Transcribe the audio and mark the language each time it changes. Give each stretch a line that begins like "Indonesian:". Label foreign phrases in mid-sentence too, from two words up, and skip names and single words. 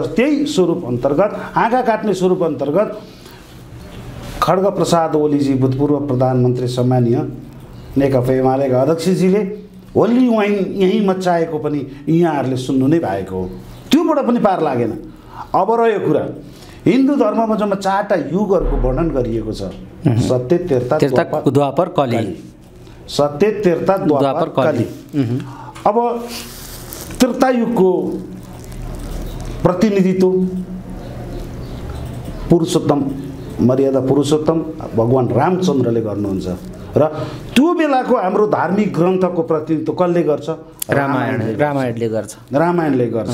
Nepali: त्यही स्वरूप अन्तर्गत, हाँगा काट्ने स्वरूप अन्तर्गत खड्ग प्रसाद ओलीजी भूतपूर्व प्रधानमन्त्री सम्मानीय नेकपा एमालेका अध्यक्षजीले होली वाइन यहीँ मचाएको पनि यहाँहरूले सुन्नु नै भएको हो। त्योबाट पनि पार लागेन। अब रह्यो कुरा हिन्दू धर्ममा जम्मा 4टा युगहरूको वर्णन गरिएको छ। सत्य, त्रेता, द्वापर, कली। सत्य, त्रेता, द्वापर, कली। अब त्रेता युगको प्रतिनिधित्व पुरुषोत्तम, मर्यादा पुरुषोत्तम भगवान रामचन्द्रले गर्नुहुन्छ र त्यो बेलाको हाम्रो धार्मिक ग्रन्थको प्रतिनिधित्व कसले गर्छ? रामायणले गर्छ। रामायणले गर्छ।